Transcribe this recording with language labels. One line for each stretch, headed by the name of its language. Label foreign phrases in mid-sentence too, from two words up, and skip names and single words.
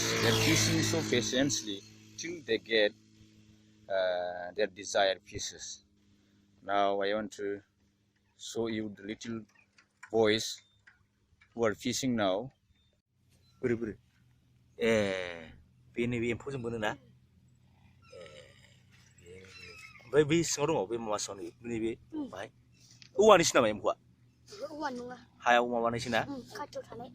English: They're fishing so patiently till they get their desired fishes. Now I want to show you the little boys who are fishing now.
Bodo: Beri. Bini empu जों मोनो ना ओमफ्राय बै सिङाव दङ बे माबा सावनि बिनि बे बाहाय औवानिसो नामा एम्फौआ औवा नङा हायाव माबानायसो ना खाथियाव थानाय